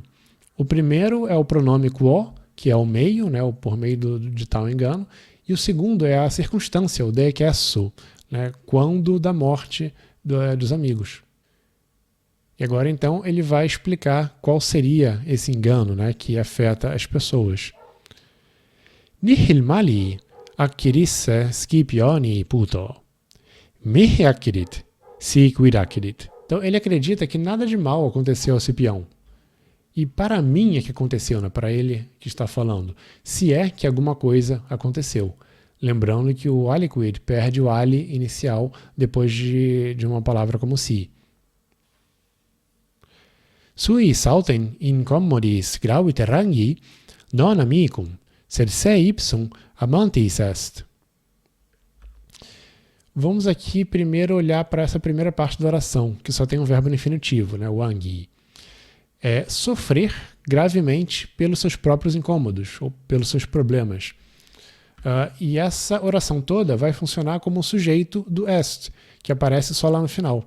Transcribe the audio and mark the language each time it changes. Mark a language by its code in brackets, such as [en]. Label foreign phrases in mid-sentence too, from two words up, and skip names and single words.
[pt] O primeiro é o pronome quo, que é o meio, né, o por meio de tal engano, e o segundo é a circunstância, o decesso, né, quando da morte dos amigos. E agora então ele vai explicar qual seria esse engano, né, que afeta as pessoas. [la] Nihil mali akirisse Scipione puto, mihi akirit siquid akirit. [pt] Então ele acredita que nada de mal aconteceu ao Cipião. E para mim é que aconteceu, né? Para ele que está falando, se é que alguma coisa aconteceu. Lembrando que o aliquid perde o ali inicial depois de uma palavra como si. [la] Sui saltem incommodis gravite rangi non amicum, sed se ipsum amantis est. [pt] Vamos aqui primeiro olhar para essa primeira parte da oração, que só tem um verbo no infinitivo, né? O angi. É sofrer gravemente pelos seus próprios incômodos ou pelos seus problemas. E essa oração toda vai funcionar como um sujeito do est, que aparece só lá no final.